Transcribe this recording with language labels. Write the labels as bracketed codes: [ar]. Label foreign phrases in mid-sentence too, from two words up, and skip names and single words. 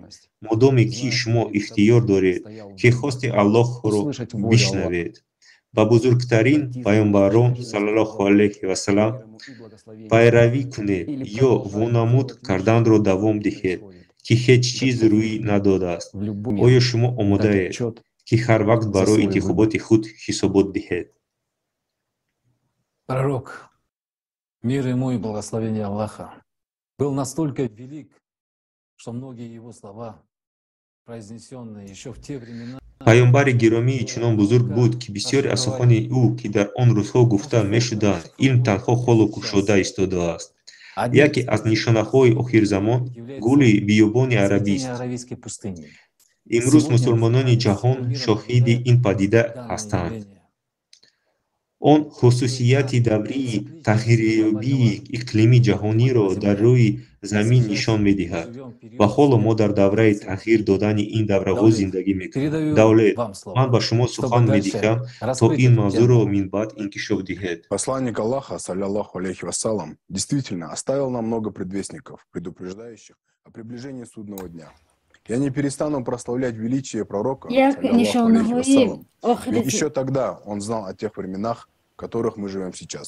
[tg] Модоме ки шумо ихтиёр доред, ки хости Аллоҳро бишнавед, ба бузургтарин паёмбарон [ar] صلى الله عليه وسلم [tg] пайравӣ кунед ё вонамуд карданро давом диҳед, ки ҳеҷ чиз рӯй надодааст. Оё шумо омодаед, ки ҳар вақт барои интихоботи худ ҳисобот диҳед? [ru] Пророк, мир ему и благословение Аллаха, был настолько велик, что многие его слова, произнесенные еще в те времена, [tg] паёмбари гиромии чунон бузург буд, ки бисёре аз сухани ӯ, ки дар он рӯзҳо гуфта мешуданд, илм танҳо холу кушода истодааст. Яке аз нишонаҳои охирзамон гули биёбони арабист. Имрӯз мусулмонони ҷаҳон шоҳиди ин падида ҳастанд. Он хусусияти даврии тағйирёбии иқлими ҷаҳониро дар рӯи замин нишон медиҳад ва ҳоло мо дар давраи тағйир додани ин давраҳо зиндагӣ мекунем. Давлет, ман ба шумо сухан медиҳам, то ин мавзӯъро минбаъд инкишоф диҳед. [ru] Посланник Аллаха, [ar] صلى الله عليه وسلم, [ru] действительно оставил нам много предвестников, предупреждающих о приближении судного дня. Я не перестану прославлять величие пророка, [ar] صلى الله عليه وسلم. [ru] Ведь еще тогда он знал о тех временах, в которых мы живем сейчас.